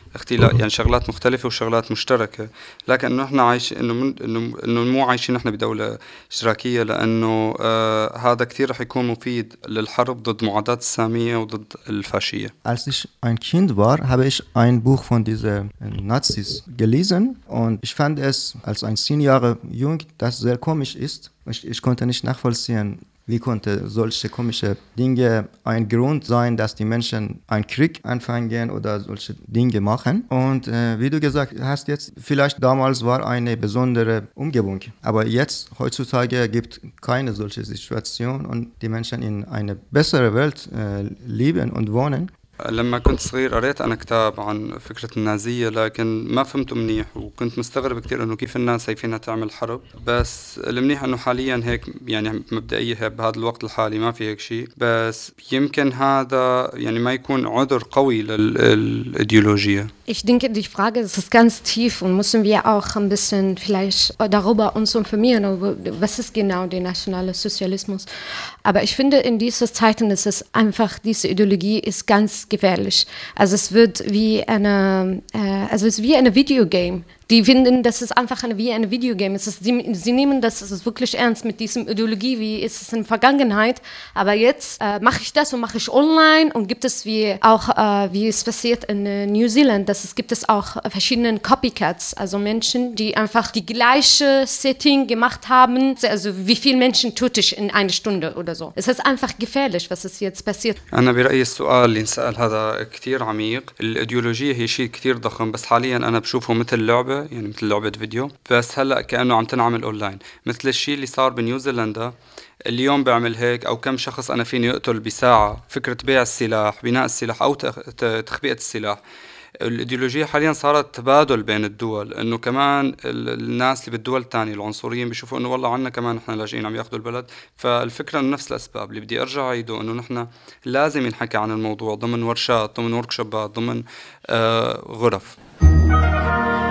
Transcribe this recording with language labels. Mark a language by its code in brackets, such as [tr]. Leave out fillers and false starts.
[ar] يعني شغلات مختلفة وشغلات مشتركة لكن نحن عايش إنه مو عايشين نحن بدولة اشتراكية لأنه هذا كتير رح يكون مفيد للحرب ضد معاداة السامية وضد الفاشية. [de] Als ich ein Kind war, habe ich ein Buch von diesen Nazis gelesen und ich fand es als ein 10 Jahre jung, das sehr komisch ist. Ich konnte nicht nachvollziehen, wie konnte solche komische Dinge ein Grund sein, dass die Menschen einen Krieg anfangen oder solche Dinge machen. Und wie du gesagt hast jetzt, vielleicht damals war eine besondere Umgebung. Aber jetzt, heutzutage, gibt keine solche Situation und die Menschen in eine bessere Welt leben und wohnen. [ar] لما كنت صغير قريت أنا كتاب عن فكرة النازية لكن ما فهمته منيح وكنت مستغرب كتير أنه كيف الناس شايفينها تعمل حرب بس المنيح أنه حاليا هيك يعني مبدئيا بهذا الوقت الحالي ما في هيك شيء بس يمكن هذا يعني ما يكون عذر قوي للإيديولوجية. [de] Ich denke, die Frage ist ganz tief und müssen wir auch ein bisschen vielleicht darüber uns informieren, was ist genau der nationale Sozialismus. Aber ich finde, in dieser Zeit ist es einfach, diese Ideologie ist ganz gefährlich. Also es wird wie eine, also es ist wie eine Videogame. Die finden, das ist einfach wie ein Videogame. Es ist, sie nehmen das wirklich ernst mit dieser Ideologie, wie ist es in der Vergangenheit. Aber jetzt mache ich das und mache ich online und gibt es wie auch, wie es passiert in New Zealand, dass es gibt es auch verschiedene Copycats, also Menschen, die einfach die gleiche Setting gemacht haben. Also wie viele Menschen tut ich in einer Stunde oder so. Es ist einfach gefährlich, was ist jetzt passiert. Ich bin der Meinung, die Frage, die ich sehr [ar] عميق. [de] Die Ideologie ist etwas sehr [ar] ضخم, [de] aber [ar] حاليا أنا بشوفه مثل لعبة. يعني مثل لعبة فيديو بس هلأ كأنه عم تنعمل أونلاين مثل الشيء اللي صار بنيوزيلندا اليوم بعمل هيك أو كم شخص أنا فيني يقتل بساعة فكرة بيع السلاح بناء السلاح أو تخبئة السلاح الإيديولوجية حاليا صارت تبادل بين الدول أنه كمان الناس اللي بالدول الثانية العنصريين بيشوفوا أنه والله عنا كمان نحن لاجئين عم ياخذوا البلد فالفكرة أنه نفس الأسباب اللي بدي أرجع عيده أنه نحن لازم ينحكى عن الموضوع ضمن ورشات ضمن وركشوبات ضمن غرف